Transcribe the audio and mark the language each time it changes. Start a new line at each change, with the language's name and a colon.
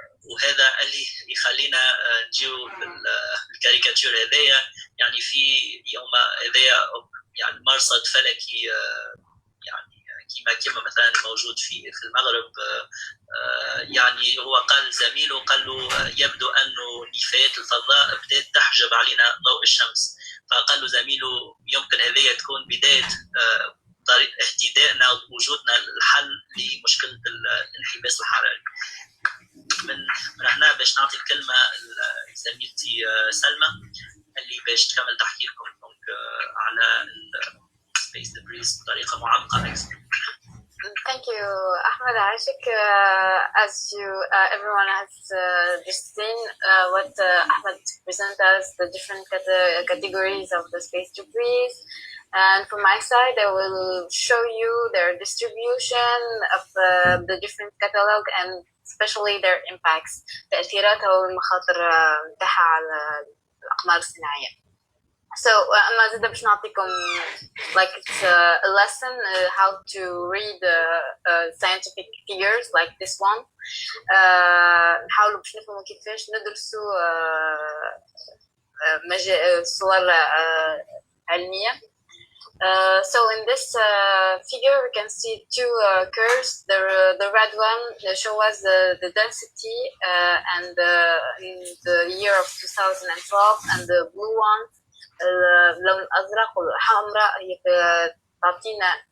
Arabic: وهذا اللي يخلينا نجيو بالكاريكاتير هذايا، يعني في يوم هذايا يعني مرصد فلكي يعني كما مثلا موجود في المغرب، يعني هو قال زميله قال له يبدو انه نفايات الفضاء بدات تحجب علينا ضوء الشمس، فقال له زميله يمكن هذه تكون بدايه طريق اهتدائنا ووجودنا الحل لمشكله الانحباس الحراري. من هنا باش نعطي الكلمه لزميلتي سلمى اللي باش تكمل تحكي لكم على السبيس ديبريز بطريقه معمقه اكثر.
English: Thank you, Ahmed. As everyone has just seen, what Ahmed presented us, the different categories of the space debris. And from my side, I will show you their distribution of the different catalog and especially their impacts,
Arabic: تأثيراتها والمخاطر متاحة على الأقمار الصناعية.
English: So
Arabic: أنا زيدا باش نعطيكم
English: like it's a lesson how to read scientific figures like this one.
Arabic: نحاولوا باش نفهموا كيفاش ندرسوا صور علمية.
English: So in this figure we can see two curves. The red one shows us the density and in the year of 2012, and the blue one
Arabic: اللون الأزرق والحمراء هي تعطينا